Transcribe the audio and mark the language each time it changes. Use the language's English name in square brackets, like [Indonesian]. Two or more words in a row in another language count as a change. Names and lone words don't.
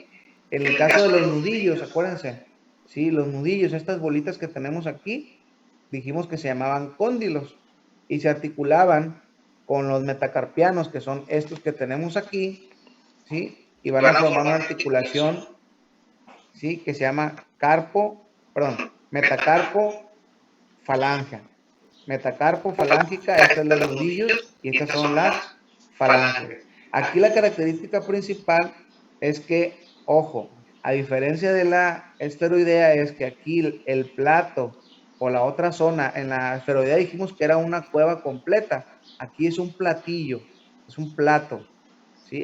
[Spanish] En el caso de los nudillos, acuérdense, ¿sí? Los nudillos, estas bolitas que tenemos aquí, dijimos que se llamaban cóndilos y se articulaban con los metacarpianos, que son estos que tenemos aquí, ¿sí? Y van a formar una articulación, ¿sí? Que se llama metacarpo falange. Metacarpo falángica, estos son los nudillos y estas son las falanges. Aquí la característica principal es que, ojo, a diferencia de la esferoidea, es que aquí el plato o la otra zona, en la esferoidea dijimos que era una cueva completa, aquí es un platillo, es un plato, ¿sí?